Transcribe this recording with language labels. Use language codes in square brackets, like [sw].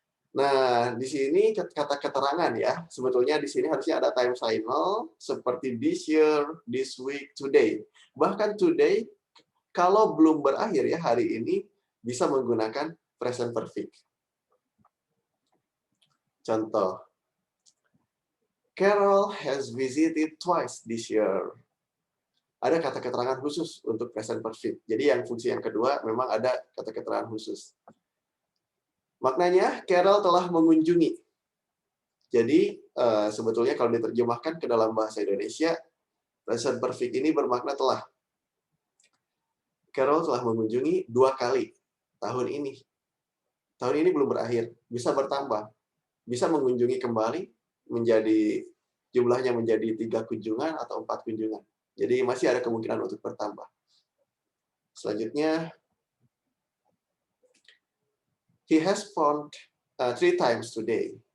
[id] Nah, di sini kata keterangan ya. Sebetulnya di sini harusnya ada time signal seperti this year, this week, today. Bahkan today, kalau belum berakhir ya hari ini, bisa menggunakan present perfect. Contoh. [en] Carol has visited twice this year. [id] Ada kata keterangan khusus untuk present perfect. Jadi yang fungsi yang kedua memang ada kata keterangan khusus. Maknanya, Carol telah mengunjungi. Jadi, sebetulnya kalau diterjemahkan ke dalam bahasa Indonesia, present perfect ini bermakna telah. Carol telah mengunjungi 2 kali tahun ini. Tahun ini belum berakhir, bisa bertambah. Bisa mengunjungi kembali, jumlahnya menjadi 3 kunjungan atau 4 kunjungan. Jadi masih ada kemungkinan untuk bertambah. Selanjutnya, [en] he has phoned 3 times today.